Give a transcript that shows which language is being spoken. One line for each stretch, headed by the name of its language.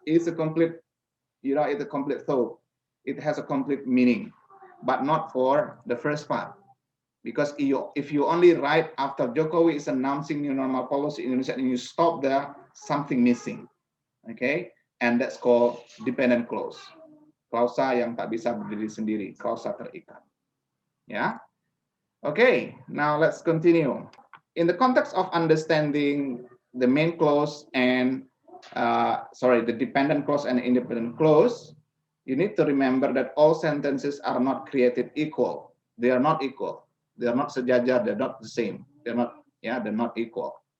English: It's a complete, it's a complete thought. It has a complete meaning, but not for the first part. Because if you only write after Jokowi is announcing new normal policy in Indonesia and you stop there, something missing. Okay, and that's called dependent clause.
Indonesian: Klausa yang tak bisa berdiri sendiri, klausa terikat.
English: Yeah. Okay, now let's continue. In the context of understanding the main clause and the dependent clause and independent clause, you need to remember that all sentences are not created equal. They are not equal. They are not sejajar. They're not the same. They're not equal.